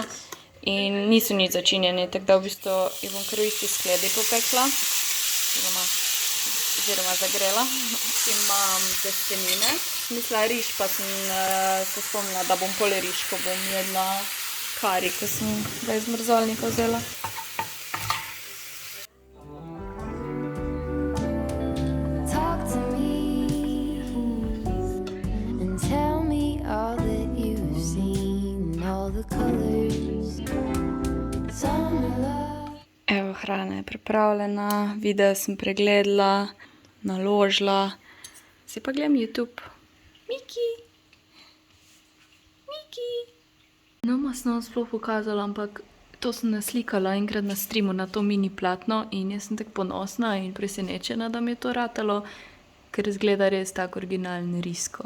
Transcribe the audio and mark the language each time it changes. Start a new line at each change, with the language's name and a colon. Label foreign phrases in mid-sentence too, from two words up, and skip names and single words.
Slovenian: In niso nič začinjeni, tako da v bistvu jih bom kar v isti skledi popekla. Oziroma zagrela. Imam testenine. Mislila riž, pa sem se spomnila, da bom pol riž, ko bom jedla kari, ko sem ga iz mrzalnika vzela.
English: Talk to me and tell me all that you've seen, all the colors, summer love.
Slovenian: Evo, hrana je pripravljena, video sem pregledala, naložila. Zdaj pa gledam YouTube. Miki! No, sem sploh pokazala, ampak to sem naslikala enkrat na streamu na to mini platno in jaz sem tako ponosna in presenečena, da mi je to ratalo, ker izgleda res tako originalni risko.